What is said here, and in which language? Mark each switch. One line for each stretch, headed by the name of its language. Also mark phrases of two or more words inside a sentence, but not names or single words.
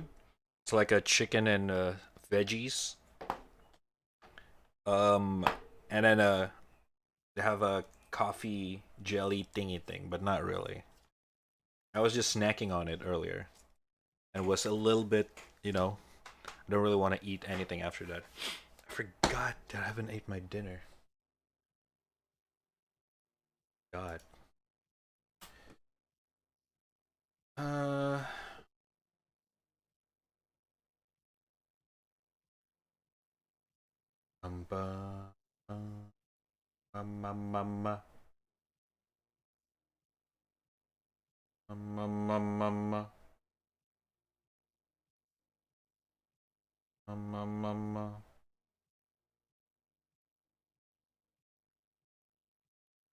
English: It's like a chicken and veggies. Um and then they have a coffee jelly thingy thing, but not really. I was just snacking on it earlier and was a little bit, I don't really want to eat anything after that. I forgot that I haven't ate my dinner. God. Uh Mamba, mama, mama, mama, mama, mama, mama.